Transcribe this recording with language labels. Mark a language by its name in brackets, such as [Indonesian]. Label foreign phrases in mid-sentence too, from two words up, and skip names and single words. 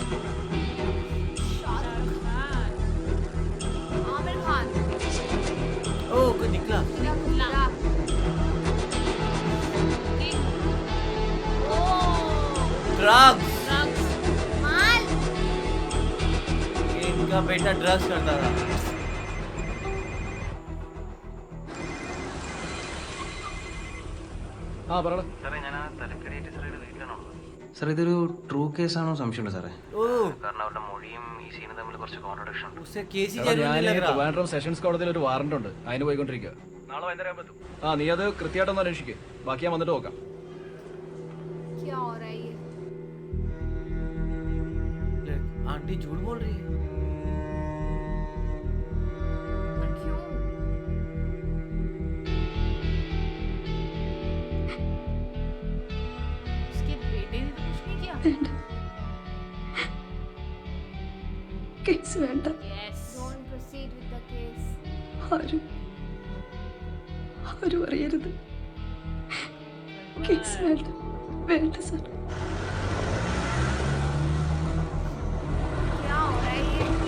[Hindi] आमिर खान. ओ, कोई निकला. ड्रग्स. माल. इनका बेटा ड्रग्स करता था. [Malayalam] സാർ, ഇതൊരു ട്രൂ കേസാണോ സംശയമുണ്ട് സാറേ? [Hindi] ओ, [Malayalam] കാരണം അവരുടെ മൊഴിയും ഈ സീനും തമ്മിൽ കുറച്ച് കോൺട്രഡിക്ഷൻ ഉണ്ട്. [Hindi] उससे केस ही जरूरी नहीं लग रहा. [Malayalam] ട്രിവാൻഡ്രം സെഷൻസ് കോടതിയിൽ ഒരു വാറന്റ് ഉണ്ട്, അതിന് പോയിക്കൊണ്ടിരിക്കുക. നാളെ വൈകുന്നേരം പറ്റും. നീ അത് കൃത്യമായിട്ടൊന്ന് അന്വേഷിക്കുക. ബാക്കി ഞാൻ വന്നിട്ട് നോക്കാം. [Hindi] क्या हो रहा है ये? आंटी झूठ बोल रही है. पर क्यों? उसके बेटे ने तो कुछ नहीं किया. [Malayalam] കേസ് വേണ്ട. [English] Yes. Don't proceed with the case. [Malayalam] ആരും അറിയരുത്. കേസ് വേണ്ട സാർ. क्या हो रहा है ये?